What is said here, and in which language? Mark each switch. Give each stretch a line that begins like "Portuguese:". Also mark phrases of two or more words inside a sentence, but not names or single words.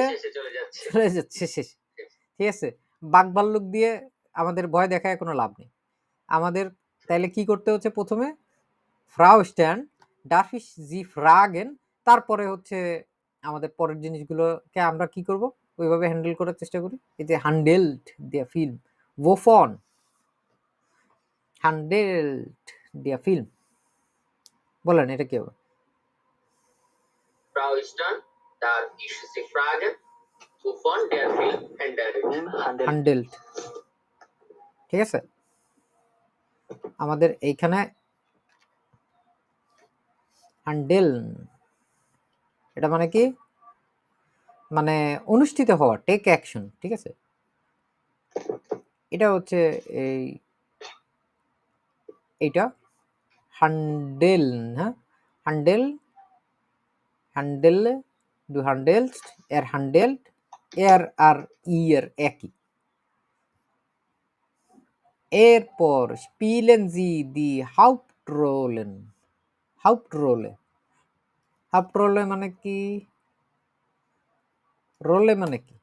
Bangla: চলে যাচ্ছে শেষ, ঠিক আছে, বাঘ-ভাল্লুক দিয়ে আমাদের ভয় দেখায় কোনো লাভ নেই, আমাদের তাইলে কি করতে হচ্ছে, প্রথমে
German: Frau Stern darfich Sie fragen,
Bangla: তারপরে হচ্ছে আমাদের পরের জিনিসগুলোকে আমরা কি করব ওইভাবে হ্যান্ডেল করার চেষ্টা করি, এই যে
German: handelt der Film, wovon handelt der Film,
Bangla: বলেন এটা কি হবে?
German: Frau Stern, darf ich Sie fragen, wovon der Film handelt?
Bangla: হ্যান্ডেলড, ঠিক আছে, আমাদের এইখানে হ্যান্ডেল এটা মানে কি, মানে অনুষ্ঠিত হওয়া,
English: take action,
Bangla: ঠিক আছে, এটা হচ্ছে এইটা হ্যান্ডেল, হ্যাঁ হ্যান্ডেল, হ্যান্ডেল
German: du handelst, er handelt,
Bangla: er আর ihr একই, এরপর
German: spielen sie die Hauptrollen, Hauptrolle, Hauptrolle
Bangla: মানে কি, রোলে মানে কি,